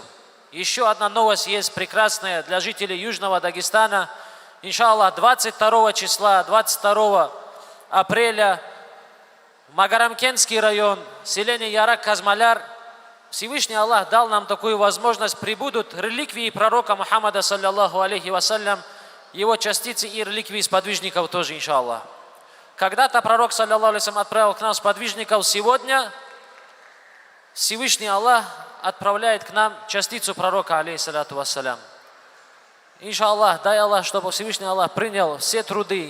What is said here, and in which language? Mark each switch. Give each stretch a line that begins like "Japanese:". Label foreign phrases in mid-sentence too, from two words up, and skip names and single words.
Russian: Еще одна новость есть прекрасная для жителей Южного Дагестана. Иншаллах, 22 числа, 22 апреля в Магарамкентский район, селение Ярак-Казмаляр, Всевышний Аллах дал нам такую возможность, прибудут реликвии пророка Мухаммада,
Arabic: صلى الله عليه وسلم,
Russian: его частицы и реликвии сподвижников тоже, иншаллах. Когда-то пророк,
Arabic: صلى الله عليه وسلم,
Russian: отправил к нам сподвижников, сегодня Всевышний Аллах отправляет к нам частицу пророка,
Arabic: عليه الصلاة والسلام.
Russian: Иншаллах, дай Аллах, чтобы Всевышний Аллах принял все труды.